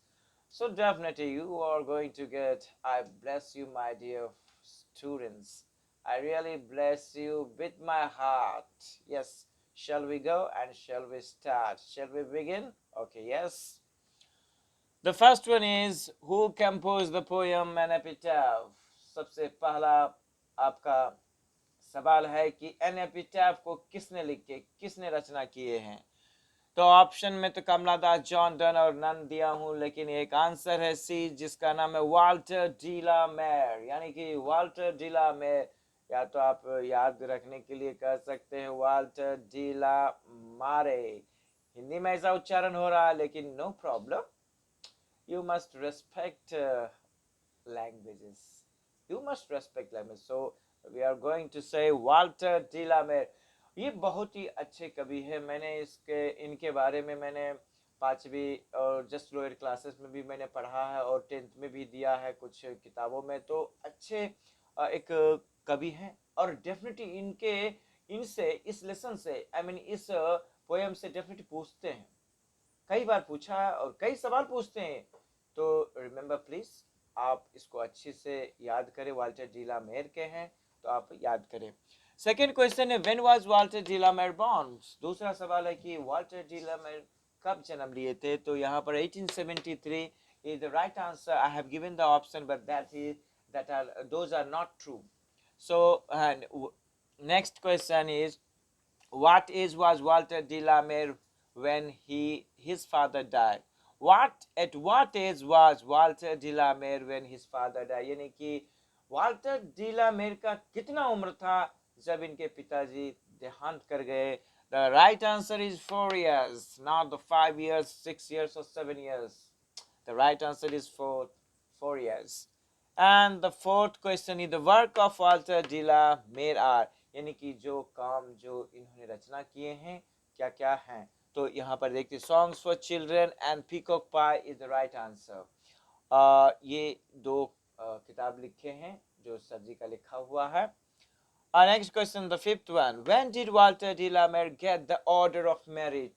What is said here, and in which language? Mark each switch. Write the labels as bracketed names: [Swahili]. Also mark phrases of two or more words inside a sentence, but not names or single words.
[English] So definitely you are going to get, I bless you, my dear students. I really bless you with my heart. Yes, shall we go and shall we start? Shall we begin? Okay, yes. The first one is who composed the poem An Epitaph? [Hindi] सबसे पहला आपका सवाल है कि एन एपिटैफ को किसने लिखे, किसने रचना किए हैं? तो ऑप्शन में तो कमला दास, जॉन डन और नन दिया हूं, लेकिन एक आंसर है सी, जिसका नाम है वाल्टर डीला मेयर, यानी कि वाल्टर डीला मेयर, या तो आप याद रखने के लिए कह सकते हैं वाल्टर डीला मारे। हिंदी में ऐसा उच्चारण हो रहा है, लेकिन [English] no problem, you must respect languages. You must respect language. So we are going to say Walter de la Mare. [Hindi] ये बहुत ही अच्छे कवि है। मैंने इनके बारे में मैंने पांचवी और [English] just lower classes [Hindi] में भी मैंने पढ़ा है और टेंथ में भी दिया है कुछ किताबों में। तो अच्छे एक कवि हैं और डेफिनेटली इनसे इस लेसन से इस पोएम से डेफिनेटली पूछते हैं, कई बार पूछा है और कई सवाल पूछते हैं। तो [English] remember please, [Hindi] आप इसको अच्छे से याद करें। वाल्टर डीला मेयर के हैं तो आप याद करें। [English] second question [Hindi] है [English] when was Walter de la Mare born? [Hindi] दूसरा सवाल है कि वाल्टर डीला मेयर कब जन्म लिए थे? तो यहाँ पर [English] 1873 is the right answer. I have given the option, but those are not true. So and next question is what age was Walter de la Mare when his father died? What age was Walter de la Mare when his father died? [Hindi] यानी कि वाल्टर डी ला मेर का कितना उम्र था जब इनके पिताजी देहांत कर गए? [English] The right answer is 4 years, not the 5 years, 6 years, or 7 years. The right answer is 4 years. And the fourth question is the work of Walter de la Mare are, [Hindi] यानी कि जो काम जो इन्होंने रचना किए हैं क्या क्या हैं? तो यहाँ पर देखते सॉन्ग्स फॉर चिल्ड्रन एंड पीकॉक पाई [English] is the right answer. [Hindi] ये दो किताब लिखे हैं जो सर जी का लिखा हुआ है। [English] next question, the fifth one, when did Walter de la Mare get the Order of Merit?